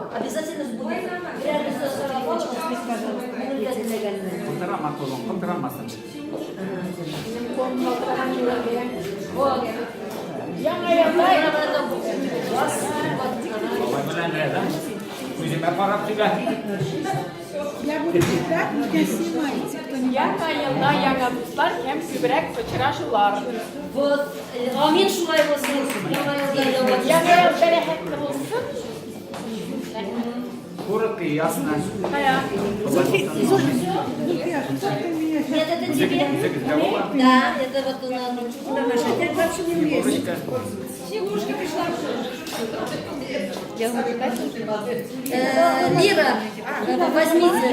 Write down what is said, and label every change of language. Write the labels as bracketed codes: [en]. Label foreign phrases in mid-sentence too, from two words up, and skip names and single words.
[ru] Обязательно сбудется. Реально все сработало. Вот. Я буду читать, но меня снимаете. [tt] Яңа елда яңа дуслар һәм күбрәк очрашулар. Вот. Амин шулай болсын. Яңа ел бәрәкәтле булсын. [ru] Коротко и ясно. Зульфия, что ты меня сейчас... Нет, это тебе. Да, это вот у нас. Я вообще не умею. Лира, возьмите.